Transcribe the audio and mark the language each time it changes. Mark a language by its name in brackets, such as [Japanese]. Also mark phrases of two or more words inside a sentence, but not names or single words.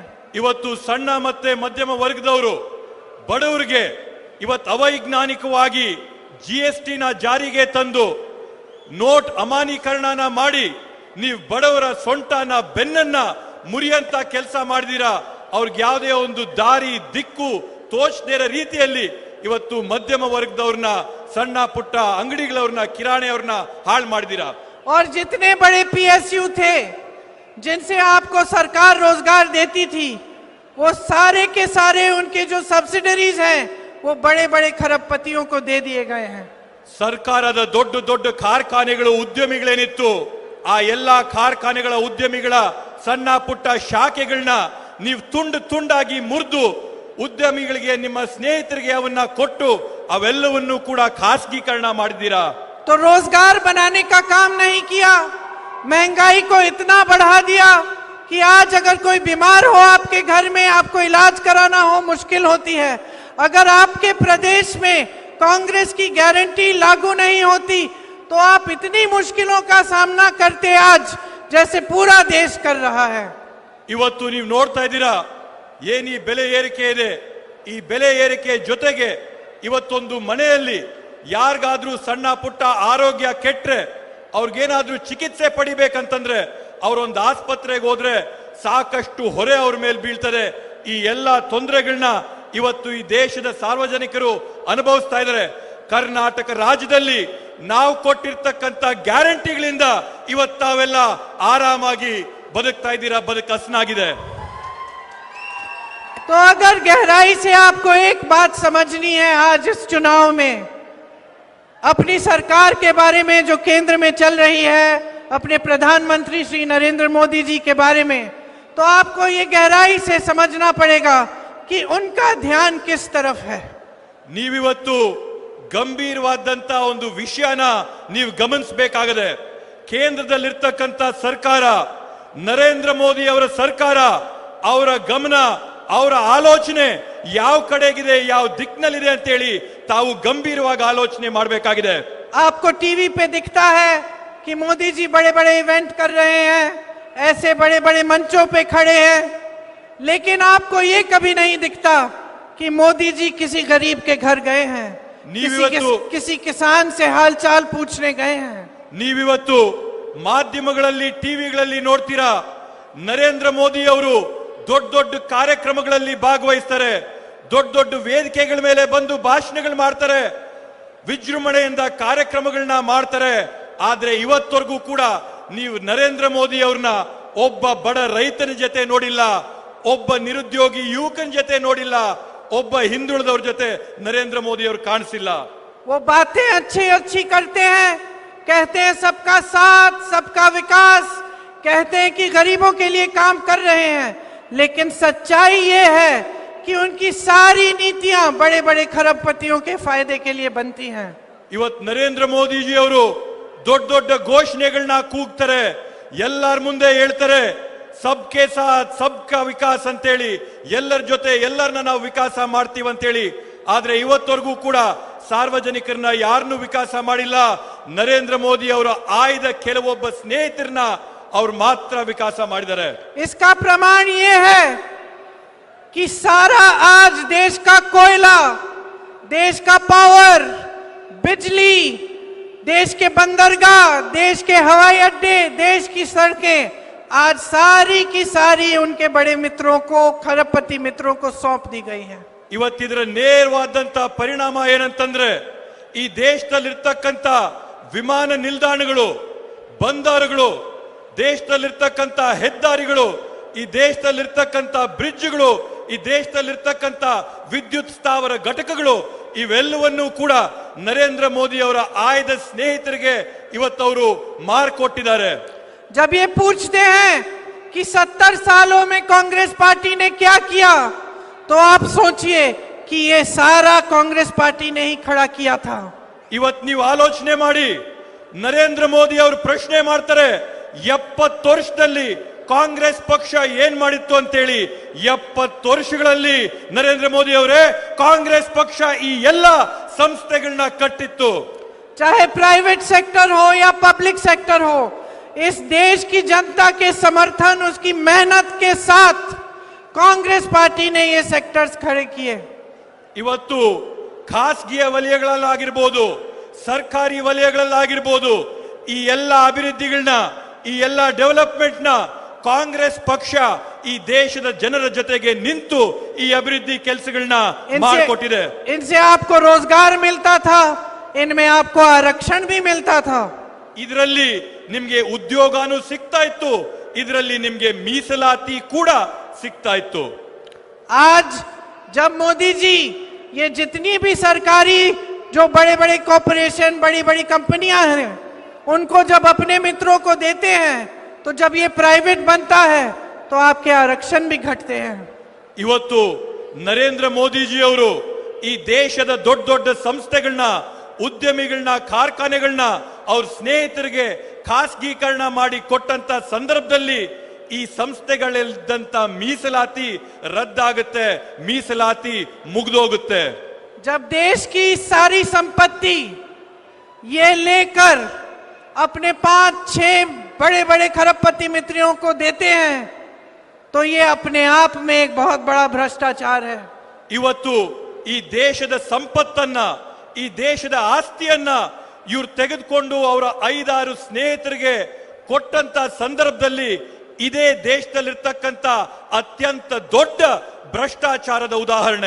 [Kannada] ಇವತ್ತು ಸಣ್ಣ ಮತ್ತೆ ಮಧ್ಯಮ ವರ್ಗದವರು ಬಡವರಿಗೆ ಇವತ್ತು ಅವೈಜ್ಞಾನಿಕವಾಗಿ ಜಿಎಸ್ಟಿನ ಜಾರಿಗೆ ತಂದು ನೋಟ್ ಅಮಾನೀಕರಣನ ಮಾಡಿ ನೀವು ಬಡವರ ಸೊಂಟನ ಬೆನ್ನನ್ನ ಮುರಿಯಂತ ಕೆಲಸ ಮಾಡಿದೀರಾ. ಅವ್ರಿಗೆ ಯಾವುದೇ ಒಂದು ದಾರಿ ದಿಕ್ಕು ತೋಚದೇ ಇರೋ ರೀತಿಯಲ್ಲಿ ಇವತ್ತು ಮಧ್ಯಮ ವರ್ಗದವ್ರನ್ನ ಸಣ್ಣ ಪುಟ್ಟ ಅಂಗಡಿಗಳವ್ರನ್ನ ಕಿರಾಣಿಯವ್ರನ್ನ ಹಾಳು ಮಾಡಿದೀರಾ. [Hindi] और जितने बड़े पीएसयू थे जिनसे आपको सरकार रोजगार देती थी वो सारे के सारे उनके जो सब्सिडरीज हैं वो बड़े बड़े खरबपतियों को दे दिए गए हैं। [Kannada] ಸರ್ಕಾರದ ದೊಡ್ಡ ದೊಡ್ಡ ಕಾರ್ಖಾನೆಗಳು ಉದ್ಯಮಿಗಳೇನಿತ್ತು ಆ ಎಲ್ಲಾ ಕಾರ್ಖಾನೆಗಳ ಉದ್ಯಮಿಗಳ ಸಣ್ಣ ಪುಟ್ಟ ಶಾಖೆಗಳನ್ನ ನೀವು ತುಂಡಾಗಿ ಮುರಿದು ಉದ್ಯಮಿಗಳಿಗೆ ನಿಮ್ಮ ಸ್ನೇಹಿತರಿಗೆ ಅವನ್ನ ಕೊಟ್ಟು ಅವೆಲ್ಲವನ್ನೂ ಕೂಡ ಖಾಸಗೀಕರಣ ಮಾಡಿದ್ದೀರಾ. [Hindi] तो रोजगार बनाने का काम नहीं किया, महंगाई को इतना बढ़ा दिया कि आज अगर कोई बीमार हो आपके घर में आपको इलाज कराना हो मुश्किल होती है। अगर आपके प्रदेश में कांग्रेस की गारंटी लागू नहीं होती तो आप इतनी मुश्किलों का सामना करते आज जैसे पूरा देश कर रहा है। [Kannada] ಇವತ್ತು ನೀವು ನೋಡ್ತಾ ಇದ್ದೀರಾ ಏನ್ ಈ ಬೆಲೆ ಏರಿಕೆ ಇದೆ. ಈ ಬೆಲೆ ಏರಿಕೆ ಜೊತೆಗೆ ಇವತ್ತೊಂದು ಮನೆಯಲ್ಲಿ ಯಾರಿಗಾದ್ರೂ ಸಣ್ಣ ಪುಟ್ಟ ಆರೋಗ್ಯ ಕೆಟ್ರೆ ಅವ್ರಿಗೇನಾದ್ರೂ ಚಿಕಿತ್ಸೆ ಪಡಿಬೇಕಂತಂದ್ರೆ ಅವರೊಂದು ಆಸ್ಪತ್ರೆಗೆ ಹೋದ್ರೆ ಸಾಕಷ್ಟು ಹೊರೆ ಅವ್ರ ಮೇಲೆ ಬೀಳ್ತದೆ. ಈ ಎಲ್ಲಾ ತೊಂದರೆಗಳನ್ನ ಇವತ್ತು ಈ ದೇಶದ ಸಾರ್ವಜನಿಕರು ಅನುಭವಿಸ್ತಾ ಇದ್ದಾರೆ. ಕರ್ನಾಟಕ ರಾಜ್ಯದಲ್ಲಿ ನಾವು ಕೊಟ್ಟಿರ್ತಕ್ಕಂಥ ಗ್ಯಾರಂಟಿಗಳಿಂದ ಇವತ್ತು ತಾವೆಲ್ಲ ಆರಾಮಾಗಿ ಬದುಕ್ತಾ ಇದ್ದೀರಾ, ಬದುಕು ಹಸನಾಗಿದೆ. [Hindi] तो अगर गहराई से आपको एक बात समझनी है आज इस चुनाव में अपनी सरकार के बारे में जो केंद्र में चल रही है, अपने प्रधानमंत्री श्री नरेंद्र मोदी जी के बारे में, तो आपको ये गहराई से समझना पड़ेगा कि उनका ध्यान किस तरफ है। [Kannada] ನೀವಿವತ್ತು ಗಂಭೀರವಾದಂತ ಒಂದು ವಿಷಯನ ನೀವು ಗಮನಿಸಬೇಕಾಗಿದೆ. ಕೇಂದ್ರದಲ್ಲಿರ್ತಕ್ಕಂಥ ಸರ್ಕಾರ ನರೇಂದ್ರ ಮೋದಿ ಅವರ ಸರ್ಕಾರ, ಅವರ ಗಮನ ಅವರ ಆಲೋಚನೆ ಯಾವ ಕಡೆಗಿದೆ, ಯಾವ ದಿಕ್ಕಿನಲ್ಲಿದೆ ಅಂತೇಳಿ ತಾವು ಗಂಭೀರವಾಗಿ ಆಲೋಚನೆ ಮಾಡಬೇಕಾಗಿದೆ. [Hindi] आपको टीवी पे दिखता है कि मोदी जी बड़े बड़े इवेंट कर रहे हैं, ऐसे बड़े बड़े मंचों पे खड़े हैं, लेकिन आपको ये कभी नहीं दिखता कि मोदी जी किसी गरीब के घर गए हैं, किसी किसान से हालचाल पूछने गए हैं। [Kannada] ನೀವಿವತ್ತು ಮಾಧ್ಯಮಗಳಲ್ಲಿ ಟಿವಿಗಳಲ್ಲಿ ನೋಡ್ತೀರಾ, ನರೇಂದ್ರ ಮೋದಿ ಅವರು ದೊಡ್ಡ ದೊಡ್ಡ ಕಾರ್ಯಕ್ರಮಗಳಲ್ಲಿ ಭಾಗವಹಿಸ್ತಾರೆ, ದೊಡ್ಡ ದೊಡ್ಡ ವೇದಿಕೆಗಳ ಮೇಲೆ ಬಂದು ಭಾಷಣಗಳು ಮಾಡ್ತಾರೆ, ವಿಜೃಂಭಣೆಯಿಂದ ಕಾರ್ಯಕ್ರಮಗಳನ್ನ ಮಾಡ್ತಾರೆ. ಆದ್ರೆ ಇವತ್ತವರೆಗೂ ಕೂಡ ನೀವು ನರೇಂದ್ರ ಮೋದಿ ಅವ್ರನ್ನ ಒಬ್ಬ ಬಡ ರೈತನ ಜೊತೆ ನೋಡಿಲ್ಲ, ಒಬ್ಬ ನಿರುದ್ಯೋಗಿ ಯುವಕನ ಜೊತೆ ನೋಡಿಲ್ಲ, ಒಬ್ಬ ಹಿಂದುಳಿದವ್ರ ಜೊತೆ ನರೇಂದ್ರ ಮೋದಿ ಅವರು ಕಾಣಿಸಿಲ್ಲ. [Hindi] वो बातें अच्छी अच्छी करते हैं, कहते हैं सबका साथ सबका विकास, कहते हैं कि गरीबों के लिए काम कर रहे हैं, लेकिन सच्चाई ये है कि उनकी सारी नीतियां बड़े बड़े खरबपतियों के फायदे के लिए बनती हैं। [Kannada] ಇವತ್ತು ನರೇಂದ್ರ ಮೋದಿಜಿ ಅವರು ದೊಡ್ಡ ದೊಡ್ಡ ಘೋಷಣೆಗಳನ್ನ ಕೂಗ್ತಾರೆ, ಎಲ್ಲರ ಮುಂದೆ ಹೇಳ್ತಾರೆ [Hindi] सबके साथ सबका विकास [Kannada] ಅಂತೇಳಿ, ಎಲ್ಲರ ಜೊತೆ ಎಲ್ಲರನ್ನ ನಾವು ವಿಕಾಸ ಮಾಡ್ತೀವಿ ಅಂತೇಳಿ. ಆದ್ರೆ ಇವತ್ತವರೆಗೂ ಕೂಡ ಸಾರ್ವಜನಿಕರನ್ನ ಯಾರನ್ನೂ ವಿಕಾಸ ಮಾಡಿಲ್ಲ. ನರೇಂದ್ರ ಮೋದಿ ಅವರ ಆಯ್ದ ಕೆಲವೊಬ್ಬ ಸ್ನೇಹಿತರನ್ನ ಅವ್ರು ಮಾತ್ರ ವಿಕಾಸ ಮಾಡಿದ್ದಾರೆ. [Hindi] इसका प्रमाण ये है कि सारा आज देश का कोयला, देश का पावर, बिजली, देश के बंदरगाह, देश के हवाई अड्डे, देश की सड़कें आज सारी की सारी उनके बड़े मित्रों को, खरबपति मित्रों को सौंप दी गई है। [Kannada] ಇವತ್ತಿದ್ರ ನೇರವಾದಂತ ಪರಿಣಾಮ ಏನಂತಂದ್ರೆ, ಈ ದೇಶದಲ್ಲಿರ್ತಕ್ಕಂಥ ವಿಮಾನ ನಿಲ್ದಾಣಗಳು, ಬಂದರುಗಳು, ದೇಶದಲ್ಲಿರ್ತಕ್ಕಂಥ ಹೆದ್ದಾರಿಗಳು, ಈ ದೇಶದಲ್ಲಿರ್ತಕ್ಕಂಥ ಬ್ರಿಡ್ಜ್ಗಳು, ಈ ದೇಶದಲ್ಲಿರ್ತಕ್ಕಂಥ ವಿದ್ಯುತ್ ಸ್ಥಾವರ ಘಟಕಗಳು, ಇವೆಲ್ಲವನ್ನೂ ಕೂಡ ನರೇಂದ್ರ ಮೋದಿ ಅವರ ಆಯ್ದ ಸ್ನೇಹಿತರಿಗೆ ಇವತ್ತವರು ಮಾರ್ಕೊಟ್ಟಿದ್ದಾರೆ. [Hindi] जब ये पूछते हैं कि 70 सालों में कांग्रेस पार्टी ने क्या किया, तो आप सोचिए कि ये सारा कांग्रेस पार्टी ने ही खड़ा किया था। [Kannada] ಇವತ್ತು ನೀವು ಆಲೋಚನೆ ಮಾಡಿ, ನರೇಂದ್ರ ಮೋದಿ ಅವರು ಪ್ರಶ್ನೆ ಮಾಡ್ತಾರೆ 70 ವರ್ಷದಲ್ಲಿ ಕಾಂಗ್ರೆಸ್ ಪಕ್ಷ ಏನ್ ಮಾಡಿತ್ತು ಅಂತೇಳಿ. 70 ವರ್ಷಗಳಲ್ಲಿ ನರೇಂದ್ರ ಮೋದಿ ಅವರೇ ಕಾಂಗ್ರೆಸ್ ಪಕ್ಷ ಈ ಎಲ್ಲ ಸಂಸ್ಥೆಗಳನ್ನ ಕಟ್ಟಿತ್ತು. [Hindi] चाहे [English] private sector [Hindi] हो या [English] public sector [Hindi] हो, इस देश की जनता के समर्थन, उसकी मेहनत के साथ कांग्रेस पार्टी ने ये सेक्टर्स खड़े किए। [Kannada] ಇವತ್ತು ಖಾಸಗಿಯ ವಲಯಗಳಲ್ಲಾಗಿರ್ಬೋದು, ಸರ್ಕಾರಿ ವಲಯಗಳಲ್ಲಾಗಿರ್ಬೋದು, ಈ ಎಲ್ಲ ಅಭಿವೃದ್ಧಿಗಳನ್ನ, ಈ ಎಲ್ಲ ಡೆವಲಪ್ಮೆಂಟ್ ನ ಕಾಂಗ್ರೆಸ್ ಪಕ್ಷ ಈ ದೇಶದ ಜನರ ಜೊತೆಗೆ ನಿಂತು ಈ ಅಭಿವೃದ್ಧಿ ಕೆಲಸಗಳನ್ನ ಮಾಡಿಕೊಟ್ಟಿದೆ. [Hindi] इनसे आपको रोजगार मिलता था, इनमें आपको आरक्षण भी मिलता था. [Kannada] ಇದರಲ್ಲಿ ನಿಮ್ಗೆ ಉದ್ಯೋಗನೂ ಸಿಗ್ತಾ ಇತ್ತು, ಇದರಲ್ಲಿ ನಿಮ್ಗೆ ಮೀಸಲಾತಿ ಕೂಡ ಸಿಗ್ತಾ ಇತ್ತು. [Hindi] आज जब मोदी जी ये जितनी भी सरकारी जो बड़े बड़े कॉरपोरेशन, बड़ी बड़ी कंपनियां हैं, उनको जब अपने मित्रों को देते हैं, तो जब ये प्राइवेट बनता है तो आपके आरक्षण भी घटते हैं. [Kannada] ಇವತ್ತು ನರೇಂದ್ರ ಮೋದಿಜಿ ಅವರು ಈ ದೇಶದ ದೊಡ್ಡ ದೊಡ್ಡ ಸಂಸ್ಥೆಗಳನ್ನ, ಉದ್ಯಮಿಗಳನ್ನ, ಕಾರ್ಖಾನೆಗಳನ್ನ ಅವ್ರ ಸ್ನೇಹಿತರಿಗೆ ಖಾಸಗೀಕರಣ ಮಾಡಿ ಕೊಟ್ಟಂತ ಸಂದರ್ಭದಲ್ಲಿ ಈ ಸಂಸ್ಥೆಗಳಿದ್ದಂತ ಮೀಸಲಾತಿ ರದ್ದಾಗುತ್ತೆ, ಮೀಸಲಾತಿ ಮುಗಿದೋಗುತ್ತೆ. [Hindi] जब देश की सारी संपत्ति ये लेकर अपने 5-6 बड़े बड़े खरबपति मित्रों को देते हैं, तो ये अपने आप में एक बहुत बड़ा भ्रष्टाचार है. [Kannada] ಇವತ್ತು ಈ ದೇಶದ ಸಂಪತ್ತನ್ನ, ಈ ದೇಶದ ಆಸ್ತಿಯನ್ನ ಇವ್ರು ತೆಗೆದುಕೊಂಡು ಅವರ 5-6 ಸ್ನೇಹಿತರಿಗೆ ಕೊಟ್ಟಂತ ಸಂದರ್ಭದಲ್ಲಿ ಇದೇ ದೇಶದಲ್ಲಿರ್ತಕ್ಕಂಥ ಅತ್ಯಂತ ದೊಡ್ಡ ಭ್ರಷ್ಟಾಚಾರದ ಉದಾಹರಣೆ.